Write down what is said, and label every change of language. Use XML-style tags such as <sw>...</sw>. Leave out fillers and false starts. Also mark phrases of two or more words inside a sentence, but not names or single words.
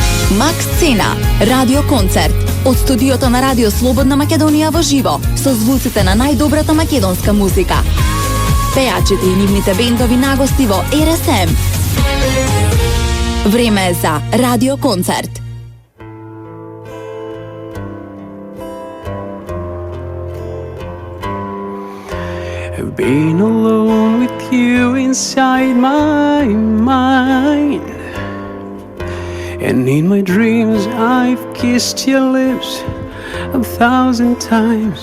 <mk>Макс Цена, радиоконцерт. Од студиото на Радио Слободна Македонија во живо, со звуците на најдобрата македонска музика. Пејачите и нивните бендови нагости во РСМ. Време е за радиоконцерт.</mk> <en>I've been alone with you inside my mind, and in my dreams I've kissed your lips 1,000 times.</en>